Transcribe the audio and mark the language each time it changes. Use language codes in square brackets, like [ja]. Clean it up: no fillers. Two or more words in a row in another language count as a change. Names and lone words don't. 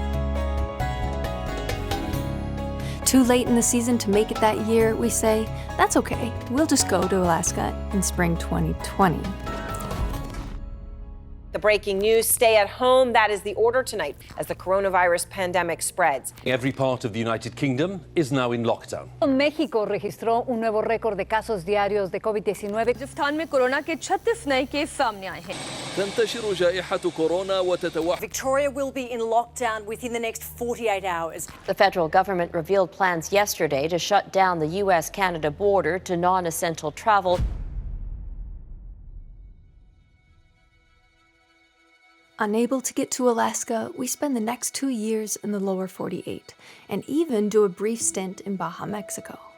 [en] Too late in the season to make it that year, we say, that's okay, we'll just go to Alaska in spring 2020. The breaking news, stay at home. That is the order tonight as the coronavirus pandemic spreads. Every part of the United Kingdom is now in lockdown. [es] México registró un nuevo récord de casos diarios de COVID-19. [hi] राजस्थान में कोरोना के 36 नए केस सामने आए हैं. [ar] تنتشر جائحة كورونا وتتوحد. [en] Victoria will be in lockdown within the next 48 hours. The federal government revealed plans yesterday to shut down the U.S.-Canada border to non-essential travel. Unable to get to Alaska, we spend the next 2 years in the lower 48, and even do a brief stint in Baja, Mexico.